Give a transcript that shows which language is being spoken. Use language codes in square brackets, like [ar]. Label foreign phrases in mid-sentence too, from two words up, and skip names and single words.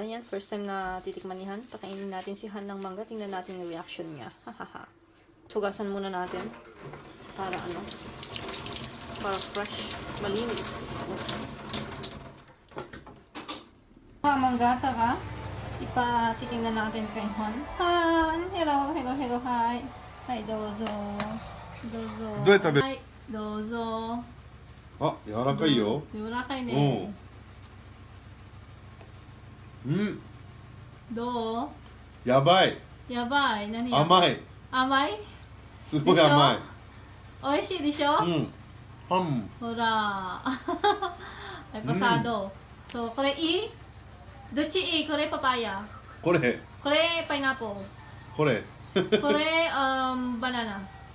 [tl] Yan, first time na titikman ni Han. Pakainin natin si Han ng mangga. Tingnan natin yung reaction niya. Hahaha. Sugasan muna natin. Para ano? Para fresh. Malinis. Mangga, tara. Ipatikim na natin kay Han. [en] Han! Hello, hello, hello, hi. Hi, [ja] dozo. Dozo. どうやって食べる？はい、どうぞ。あ、柔らかいよ。柔らかいね。うん。どう？やばい。やばい。何？甘い。甘い？すごい甘い。美味しいでしょ？うん。パン。 [tl] ほら。Ay, pasado. So, [ja] これいい？どっちいい？これパパイヤ。これ。これパイナップル。これ。これバナナ。